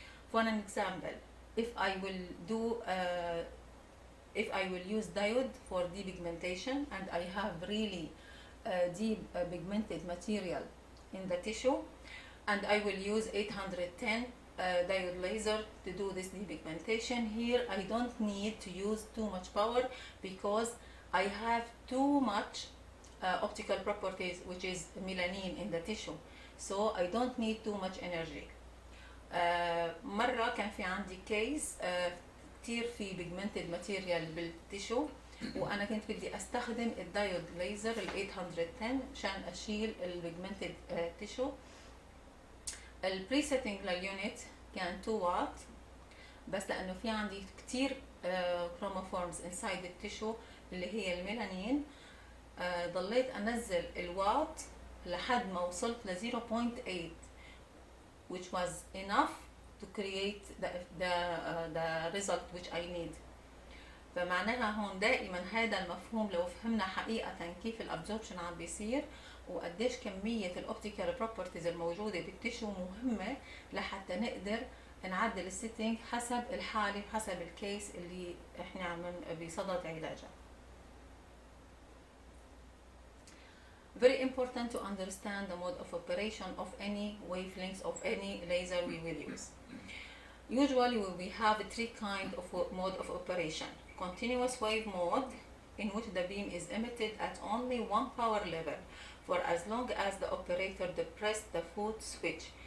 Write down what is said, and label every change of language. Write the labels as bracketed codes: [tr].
[en] For an example, if I will use diode for depigmentation and I have really deep pigmented material in the tissue, and I will use 810 diode laser to do this depigmentation, here I don't need to use too much power because I have too much optical properties, which is melanin in the tissue, so I don't need too much energy. [ar] مرة كان في عندي كيس كتير في [en] pigmented material [ar] بالتيشو، وأنا كنت بدي أستخدم الدايود ليزر ال 810 عشان أشيل البيجمنتد تيشو. البريسيتنج لليونت كان 2 واtt، بس لأنه في عندي كتير [en] chromophores inside [ar] التيشو اللي هي الميلانين، ضليت أنزل الوات لحد ما وصلت ل 0.8 [en] which was enough to create the result which I need. [ar] فمعناها هون دائما هذا المفهوم لو فهمنا حقيقة كيف الابزوربشن عم بيصير وقديش كمية الاوبتيكال بروبرتيز الموجودة بالتيشو مهمة لحتى نقدر نعدل السيتنج حسب الحالة وحسب الكيس اللي احنا عم بصدد علاجها. [en] Very important to understand the mode of operation of any wavelengths of any laser we will use. Usually we have 3 kinds of mode of operation. Continuous wave mode, in which the beam is emitted at only 1 power level for as long as the operator depresses the foot switch.